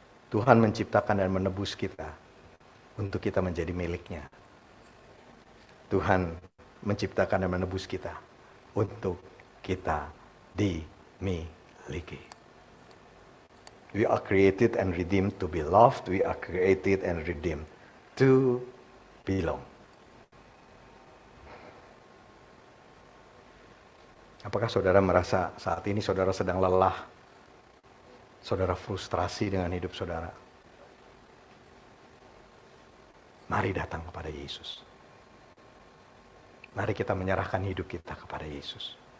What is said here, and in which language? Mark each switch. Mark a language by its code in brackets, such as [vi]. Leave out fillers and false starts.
[id] Tuhan menciptakan dan menebus kita untuk kita menjadi miliknya. Tuhan menciptakan dan menebus kita untuk kita dimiliki. miliki. [en] We are created and redeemed to be loved. We are created and redeemed to belong. [id] Apakah saudara merasa saat ini saudara sedang lelah? Saudara frustrasi dengan hidup saudara? Mari datang kepada Yesus. Mari kita menyerahkan hidup kita kepada Yesus.